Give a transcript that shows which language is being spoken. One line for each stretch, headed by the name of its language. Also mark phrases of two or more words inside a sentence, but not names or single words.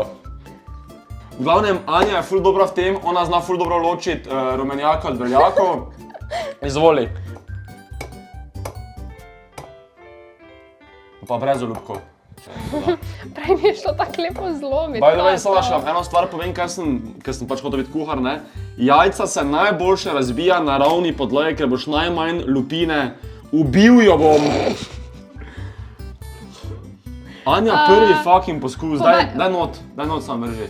Slovenian: V glavnem, Anja je ful dobra v tem, ona zna ful dobro ločiti rumenjaka od beljakov. Izvoli. Pa brez olupkov. Prej mi je šlo tako lepo zlomiti.
English: By the way,
Slovenian: samo še vam eno stvar povem, ker sem pač hotel biti kuhar, ne. Jajca se najboljše razbija na ravni podlage, ker boš najmanj lupine. Ubil jo bom! Anja, prvi fucking poskus, daj not sam vrži.